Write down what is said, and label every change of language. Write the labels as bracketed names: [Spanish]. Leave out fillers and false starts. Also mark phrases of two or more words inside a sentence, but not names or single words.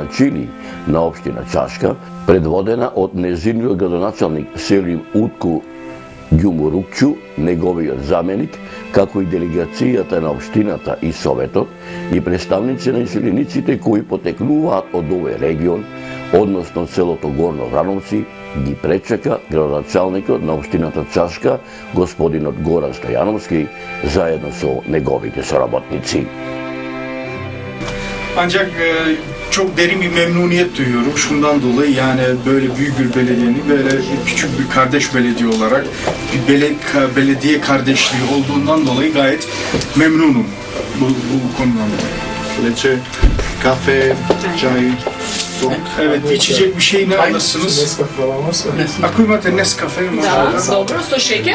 [Macedonian] Чили на општина Чашка, предводена од незиниот градоначалник Селим Утку Ѓумурукчу, неговиот заменик, како и делегацијата на општината и советот и представници на иселениците кои потекнуваат од овој регион, односно селото Горно Врановци, ги пречека градоначалникот на општината Чашка, господинот Горан Стојановски, заедно со неговите соработници. [Turkish] Ancak çok derin bir memnuniyet duyuyorum. Şundan dolayı yani böyle büyük bir belediyenin böyle küçük bir kardeş belediye olarak bir belediye kardeşliği olduğundan dolayı gayet memnunum bu konudan dolayı. Leçe, kafe, çay, sok. Evet, içecek bir şey ne alırsınız? Nescafe falan varsa. [Macedonian] Ако имате Nescafe? Да, добро, сто шекер?